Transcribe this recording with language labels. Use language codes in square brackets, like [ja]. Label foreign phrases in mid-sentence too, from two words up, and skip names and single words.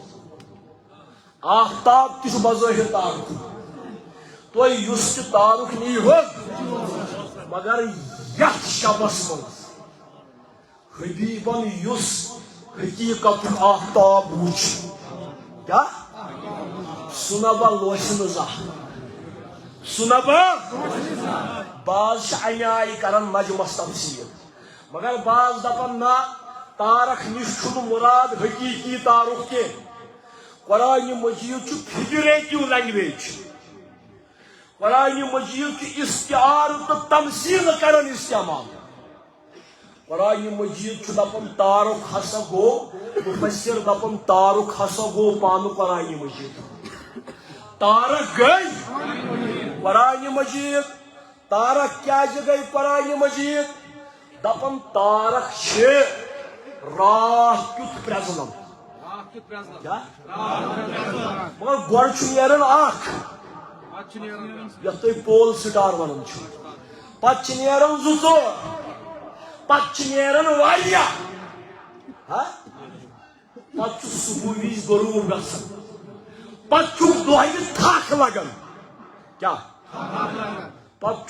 [ks] آفتاب تہِ چھُ بظٲہِر تارُک تُہۍ یُس تہِ تارُک نیٖہُن مگر یتھ شبس منٛز حبیبن یُس حقیٖقتُک آفتاب وٕچھ کیٛاہ سُہ نہ با لوسہِ نہٕ زانٛہہ سُہ نہ با بعض چھِ امہِ آیہِ کران نجمس تفصیٖل مگر بعض دپان نہ تارک نِش چھُنہٕ مُراد حقیٖقی تارُک کینٛہہ قرآن مجید [en] figurative language [ks] قرآن مجید استعار تو تمثیل کرن استعمال قرآن مجید دپن تارک ہسا گو مفسر دپن تارک ہسا گو پان قرآن مجید تارک گئی قرآن مجید تارک کیا گئی قرآن مجید دپن تارک راہ کیت پرزلم مگر گوڑ نیرن اخ یتھ تھی [en] pole star [ks] ونان پتہ نیرن زٕ ژور پتہ نیرن واریاہ پتہ صبح وز غروب گژھان پتہ دۄہلہِ تھک لگان کیا پتہ